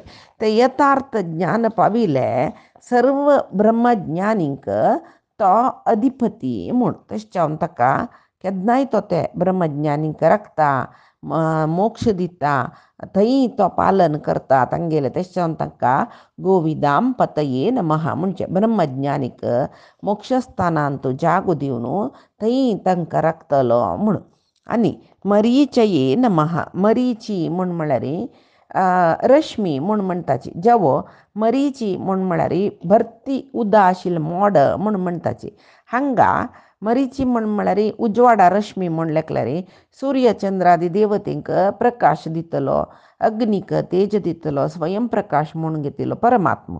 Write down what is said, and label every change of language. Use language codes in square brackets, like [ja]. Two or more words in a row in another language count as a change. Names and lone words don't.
[kok] ते यथार्थ ज्ञान पाविले सर्व ब्रह्मज्ञानींक तो अधिपती म्हूण. तशें जावन ताका केन्नाय तो ते ब्रह्मज्ञानींक राखता मोक्ष दिता थंय तो पालन करता तांगेलें. तशें जावन ताका [sa] गोविदाम पतये नमः [kok] म्हणजे ब्रह्मज्ञानीक मोक्षस्थानांत जागो दिवन थंय तांकां राखतलो म्हूण. [sa] आनी मरीचये नमः. [kok] मरीची म्हूण म्हळ्यार रश्मी म्हूण म्हणटाची. जेवो मरीची म्हूण म्हळ्यार भरती उदा आशिल्लें मोड म्हूण म्हणटाची. हांगा मरीची म्हूण म्हळ्यार उजवाडा रश्मी म्हूण लेखल्यार सूर्यचंद्रादी देवतेंक प्रकाश दितलो, अग्नीक तेज दितलो, स्वयंप्रकाश म्हणून घेतिलो परमात्मो.